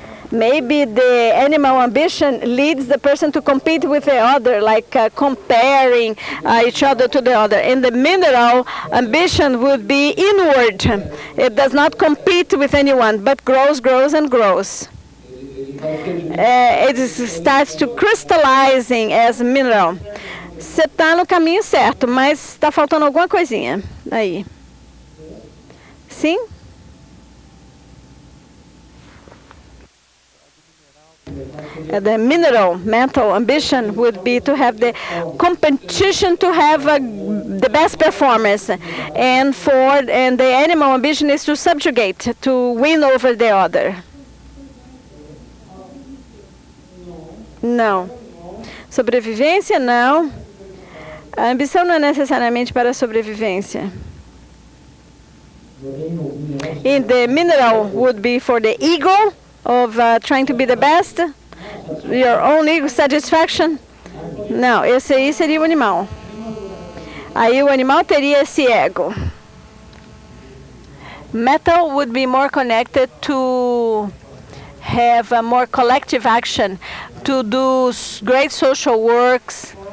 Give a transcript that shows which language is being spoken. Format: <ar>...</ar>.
<en>Maybe the animal ambition leads the person to compete with the other, like comparing each other to the other. And the mineral ambition would be inward. It does not compete with anyone, but grows, grows, and grows. It starts to crystallizing as mineral.</en> <pt>Você está no caminho certo, mas está faltando alguma coisinha aí. Sim?</pt> <en>The mental ambition would be to have the competition to have the best performance, and the animal ambition is to subjugate, to win over the other.</en> <pt>Não. Sobrevivência, não. A ambição não é necessariamente para a sobrevivência.</pt> <en>And the mineral would be for the ego of trying to be the best, your own ego satisfaction.</en> <pt>Não, esse aí seria o animal. Aí o animal teria esse ego.</pt> <en>Metal would be more connected to have a more collective action, to do great social works.</en>